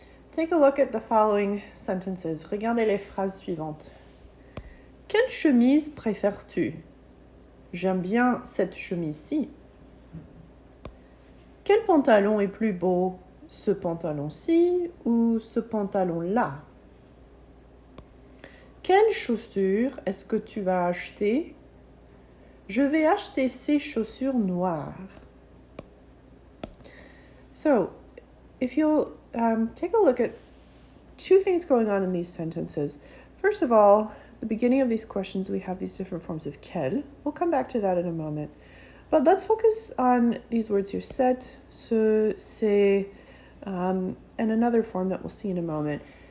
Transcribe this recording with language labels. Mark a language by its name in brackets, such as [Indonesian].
[English] Take a look at the following sentences. [French] Regardez les phrases suivantes. Quelle chemise préfères-tu? J'aime bien cette chemise-ci. Quel pantalon est plus beau? Ce pantalon-ci ou ce pantalon-là? Quelles chaussures est-ce que tu vas acheter? Je vais acheter ces chaussures noires. [English] So, if you'll take a look at two things going on in these sentences. First of all, at the beginning of these questions, we have these different forms of quel. We'll come back to that in a moment. But let's focus on these words here, cette, ce, c'est, and another form that we'll see in a moment.